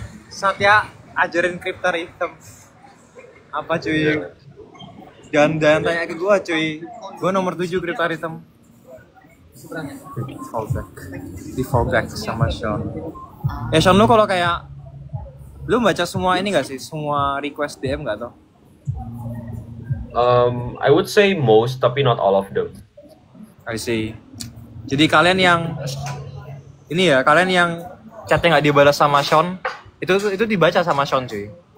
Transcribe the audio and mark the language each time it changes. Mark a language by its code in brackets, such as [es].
[id] Satya ajarin kripto hitam. Apa cuy? Jangan tanya ke gua cuy. Gua nomor 7 kripto hitam. Fallback. Di fallback sama Sean. Ya Sean lu kalau kayak Lu baca semua ini gak sih? Semua request DM gak tuh? [en] I would say most, tapi not all of them. I see. [id] Jadi kalian yang ini ya, kalian yang chatnya nggak dibalas sama Sean, itu dibaca sama Sean cuy.